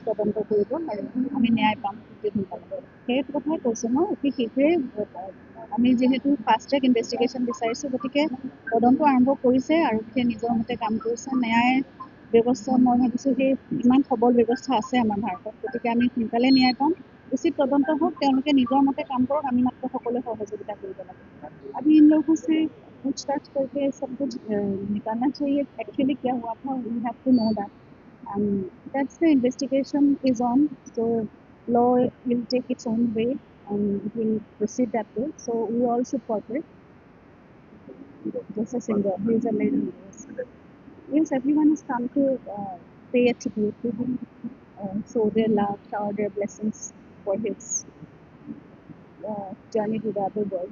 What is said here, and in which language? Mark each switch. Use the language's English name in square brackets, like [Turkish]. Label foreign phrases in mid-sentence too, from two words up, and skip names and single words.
[Assamese] তদন্ত কৰিব আৰু আমি ন্যায় পাম অতি সোনকালে সেই কথাই কৈছোঁ মই অতি শীঘ্ৰেই আমি যিহেতু [English] fast track investigation [Assamese] বিচাৰিছোঁ গতিকে তদন্ত আৰম্ভ কৰিছে আৰক্ষীয়ে নিজৰ মতে কাম কৰিছে ন্যায় ব্যৱস্থা মই ভাবিছোঁ সেই ইমান সবল ব্যৱস্থা আছে আমাৰ ভাৰতত গতিকে আমি সোনকালে ন্যায় পাম উচিত তদন্ত হোক তেওঁলোকে নিজৰ মতে কাম কৰক আমি মাত্ৰ সকলোৱে সহযোগিতা কৰিব লাগে [Hindi] अभी इन लोगों से पूछताछ करके सब कुछ निकालना चाहिए एक्चुअली क्या हुआ था [English] we have to know that and that's the investigation is on so law will take its own way and it will proceed that way so we all should cooperate just a singer he is a lady yes everyone has come to pay a tribute to him show their love shower their blessings for his journey to the other world.